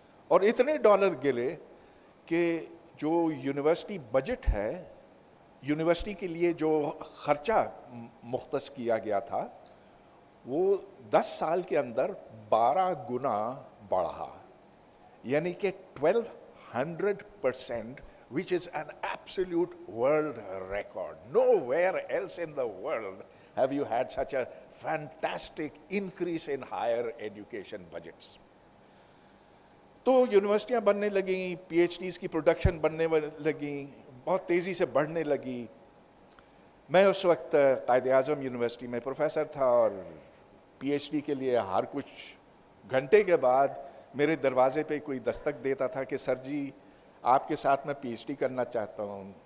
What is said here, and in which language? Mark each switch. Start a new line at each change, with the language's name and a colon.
Urdu: اور اتنے ڈالر گرے کہ جو یونیورسٹی بجٹ ہے, یونیورسٹی کے لیے جو خرچہ مختص کیا گیا تھا, وہ 10 سال کے اندر 12 گنا بڑھا, یعنی کہ 1200%,
English: which is an absolute world record. Nowhere else in the world have you had such a fantastic increase in higher education budgets.
Urdu: تو یونیورسٹیاں بننے لگیں, پی ایچ ڈیز کی پروڈکشن بننے لگیں, بہت تیزی سے بڑھنے لگی. میں اس وقت قائد اعظم یونیورسٹی میں پروفیسر تھا, اور پی ایچ ڈی کے لیے ہر کچھ گھنٹے کے بعد میرے دروازے پہ کوئی دستک دیتا تھا کہ سر جی آپ کے ساتھ میں پی ایچ ڈی کرنا چاہتا ہوں.